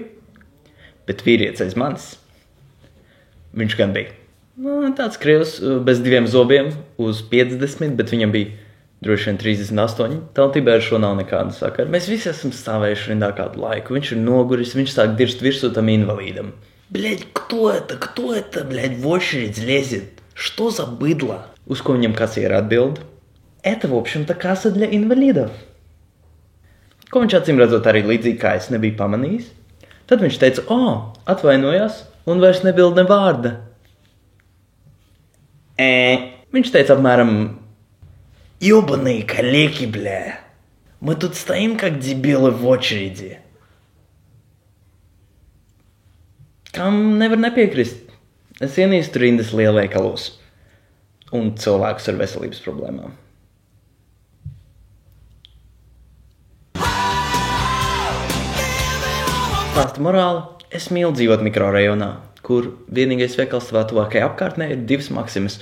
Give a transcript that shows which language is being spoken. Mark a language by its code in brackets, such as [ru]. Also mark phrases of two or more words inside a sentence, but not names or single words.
[lv] Bet vīrietis aiz manis, viņš gan bija. Tāds krievs bez 2 zobiem uz 50, bet viņam bija droši vien 38. Tautībā ar šo nav nekāda sakara. Mēs visi esam stāvējuši rindā kādu laiku. Viņš ir noguris, viņš sāk dirst virsū tam invalīdam. [ru] Bļaļ, кто это, bļaļ, в очередь лезет? Что за быдло? [lv] Uz ko viņam kasiera atbild? [ru] Это, в общем-то, касса для инвалидов. [lv] Ko viņš acīm redzot arī līdzīgi kā es nebiju pamanījis. Tad viņš teica, atvainojās, un vairs nebild ne vārda. Viņš teica apmēram, [ru] ёбаные калеки, бля. Мы тут стоим, как дебилы в очереди. [lv] Kam nevar nepiekrist? Es ienīstu rindas lielveikalos un cilvēkus ar veselības problēmām. Stāsta morāla, es mīlu dzīvot mikrorajonā, kur vienīgais veikals savā tuvākajā apkārtnē ir 2 Maksimas.